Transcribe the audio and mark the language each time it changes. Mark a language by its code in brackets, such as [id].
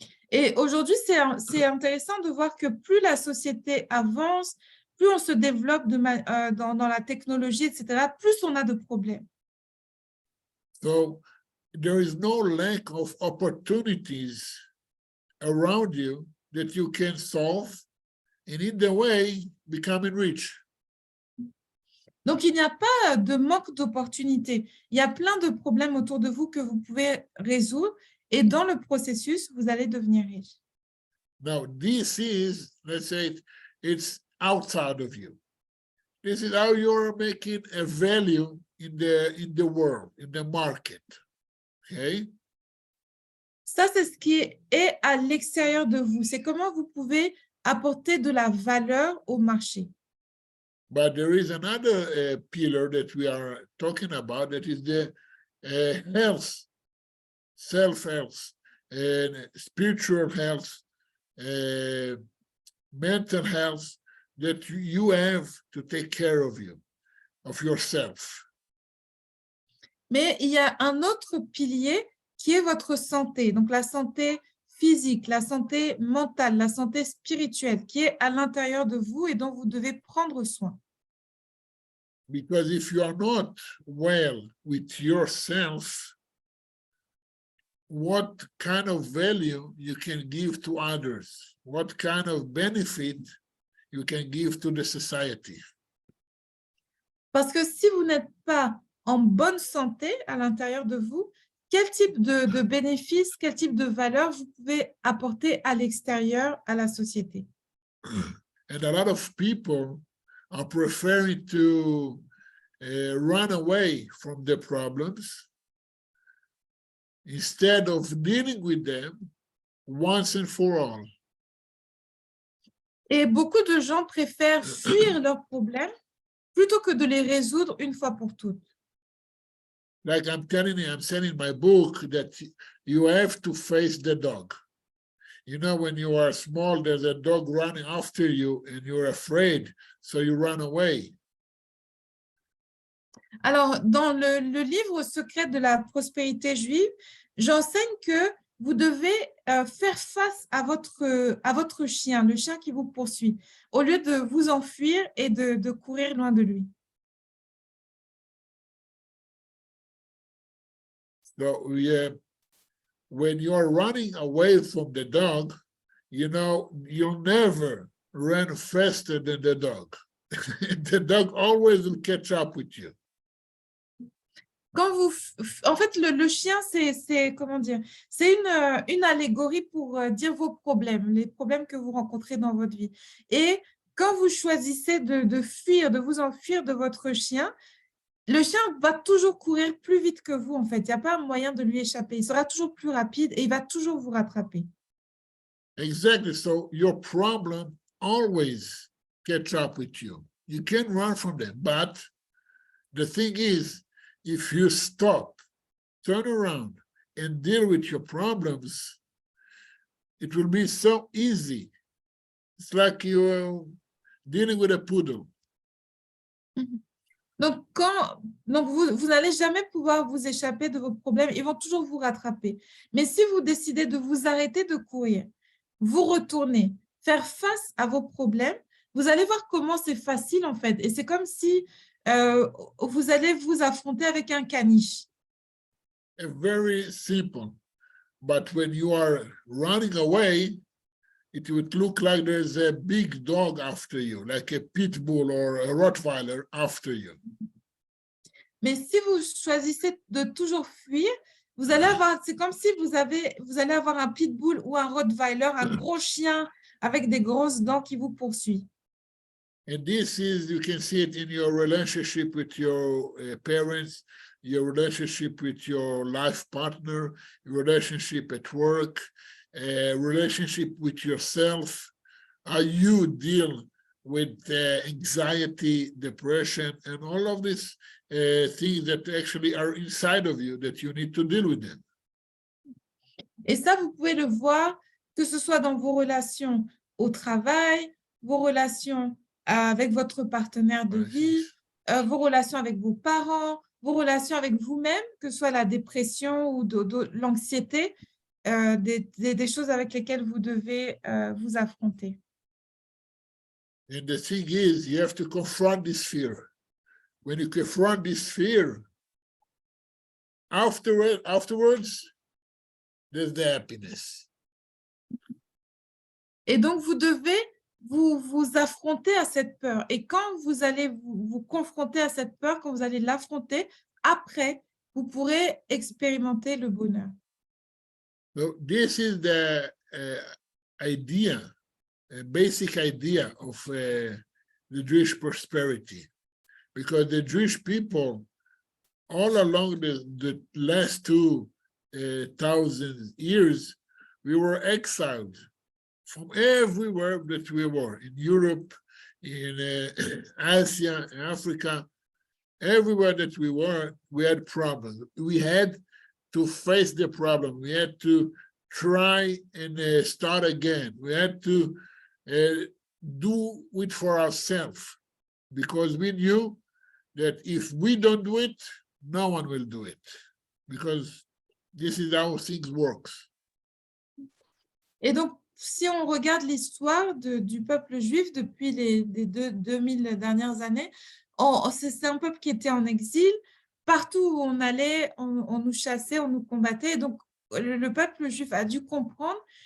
[fr] Et aujourd'hui, c'est intéressant de voir que plus la société avance, plus on se développe dans la technologie, etc., plus on a de problèmes. [en] So there is no lack of opportunities around you that you can solve, and in the way, becoming rich. [fr] Donc, il n'y a pas de manque d'opportunités. Il y a plein de problèmes autour de vous que vous pouvez résoudre et dans le processus, vous allez devenir riche. [en] Now, this is, let's say, it's outside of you. This is how you're making a value in the world, in the market. Okay? [fr] Ça, c'est ce qui est à l'extérieur de vous. C'est comment vous pouvez apporter de la valeur au marché. [en] But there is another pillar that we are talking about, that is the health, self-health, and spiritual health, mental health, that you have to take care of you, of yourself. [fr] Mais il y a un autre pilier qui est votre santé. Donc, la santé physique, la santé mentale, la santé spirituelle qui est à l'intérieur de vous et dont vous devez prendre soin. [en] Because if you are not well with yourself, what kind of value you can give to others? what kind of benefit you can give to the society. [fr] Parce que si vous n'êtes pas en bonne santé à l'intérieur de vous, quel type de bénéfices, quel type de valeur vous pouvez apporter à l'extérieur, à la société? [en] And a lot of people are preferring to run away from the problems instead of dealing with them once and for all. [fr] Et beaucoup de gens préfèrent fuir leurs problèmes plutôt que de les résoudre une fois pour toutes. [en] Like I'm telling you, I'm saying in my book that you have to face the dog. You know, when you are small, there's a dog running after you and you're afraid, so you run away. [fr] Alors, dans le livre Secret de la prospérité juive, j'enseigne que vous devez faire face à votre chien, le chien qui vous poursuit, au lieu de vous enfuir et de courir loin de lui. [en] So when you're running away from the dog, you know, you'll never run faster than the dog. The dog always will catch up with you. [fr] Quand vous, en fait, le chien, c'est comment dire, c'est une allégorie pour dire vos problèmes, les problèmes que vous rencontrez dans votre vie. Et quand vous choisissez de fuir, de vous enfuir de votre chien, le chien va toujours courir plus vite que vous, en fait. Il n'y a pas moyen de lui échapper. Il sera toujours plus rapide et il va toujours vous rattraper. [en] Exactly. So your problem always catch up with you. You can run from them, but the thing is, if you stop, turn around, and deal with your problems, it will be so easy. It's like you're dealing with a poodle. [fr] Donc, vous n'allez jamais pouvoir vous échapper de vos problèmes. Ils vont toujours vous rattraper. Mais si vous décidez de vous arrêter de courir, vous retourner, faire face à vos problèmes, vous allez voir comment c'est facile, en fait. Et c'est comme si vous allez vous affronter avec un caniche. [en] Very simple. But when you are running away, it would look like there's a big dog after you, like a pit bull or a Rottweiler after you. [fr] Mais si vous choisissez de toujours fuir, vous allez avoir, c'est comme si vous allez avoir un pitbull ou un Rottweiler, un gros chien avec des grosses dents qui vous poursuit. [en] And this is, you can see it in your relationship with your parents, your relationship with your life partner, your relationship at work, relationship with yourself, how you deal with anxiety, depression, and all of these things that actually are inside of you that you need to deal with them. [fr] Et ça, vous pouvez le voir, que ce soit dans vos relations au travail, vos relations avec votre partenaire de vie, vos relations avec vos parents, vos relations avec vous-même, que ce soit la dépression ou l'anxiété, des choses avec lesquelles vous devez vous affronter. [en] And the thing is, you have to confront this fear. When you confront this fear, afterwards, there's the happiness. [fr] Et donc, vous devez vous affronter à cette peur. Et quand vous allez vous confronter à cette peur, quand vous allez l'affronter, après, vous pourrez expérimenter le bonheur. [en] So this is the idea, a basic idea of the Jewish prosperity, because the Jewish people, all along the last 2,000 years, we were exiled from everywhere that we were, in Europe, in Asia, in Africa, everywhere that we were, we had problems. We had to face the problem. We had to try and start again. We had to do it for ourselves, because we knew that if we don't do it, no one will do it, because this is how things work. [fr] Et donc, si on regarde l'histoire du peuple juif depuis les 2000 dernières années, c'est un peuple qui était en exil. Partout où on allait, on nous chassait, on nous combattait. Et donc, le peuple juif a dû comprendre